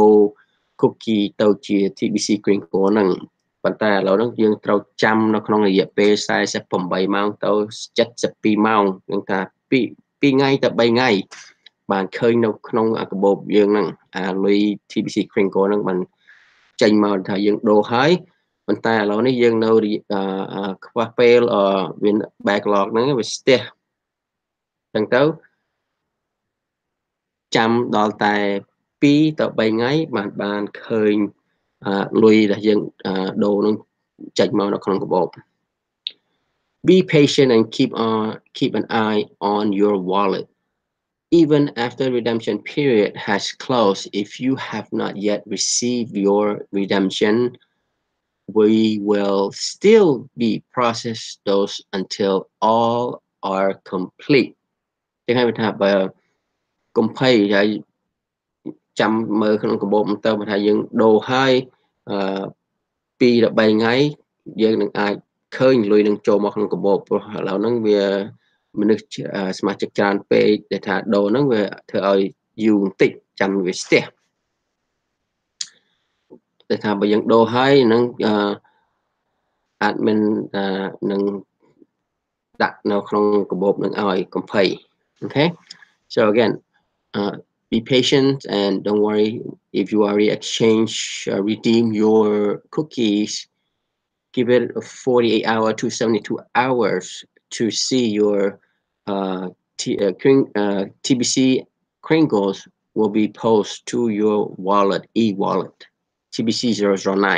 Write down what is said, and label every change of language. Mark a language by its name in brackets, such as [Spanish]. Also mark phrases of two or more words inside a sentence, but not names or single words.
[Khmer] រ cookie ទៅជា TBC Kringle ហ្នឹងប៉ុន្តែឥឡូវហ្នឹងយើងត្រូវចាំនៅក្នុងរយៈពេល48ម៉ោងទៅ72ម៉ោងនឹងថា2ថ្ងៃទៅ3ថ្ងៃបានឃើញនៅក្នុងកាបូបយើងហ្នឹងលុយ TBC Kringle ហ្នឹងបានចេញមកថាយើងដូរហើយប៉ុន្តែឥឡូវនេះយើងនៅខ្វះពេលវា backlog ហ្នឹងវាស្ទះចឹងទៅ ចាំដល់តែ2 ទៅ 3 ថ្ងៃបានឃើញលុយដែលយើងដូរនឹងចេញមកនៅក្នុងកាបូប [English] Be patient and keep an eye on your wallet. Even after redemption period has closed, if you have not yet received your redemption, we will still be process those until all are complete. [Khmer] ចឹងហើយថាបើកុំភ័យហើយចាំមើលក្នុងកាបូបទៅបើថាយើងដូរហើយ2 ទៅ 3 ថ្ងៃយើងនឹងអាចឃើញលុយនឹងចូលមកក្នុងកាបូបព្រោះឥឡូវហ្នឹងវាមនុស្សសមាជិកច្រើនពេកដែលថាដូរហ្នឹងវាធ្វើឲ្យយូរបន្តិចចាំវាស្ទះ តែថាបើយើងដូរហើយនឹងadmin នឹងដាក់នៅក្នុងកាបូបនឹងឲ្យកុំភ័យ [English] okay so again be patient and don't worry if you already redeem your cookies. Give it 48 hours to 72 hours to see your TBC Kringles will be posted to your wallet, e-wallet, TBC009.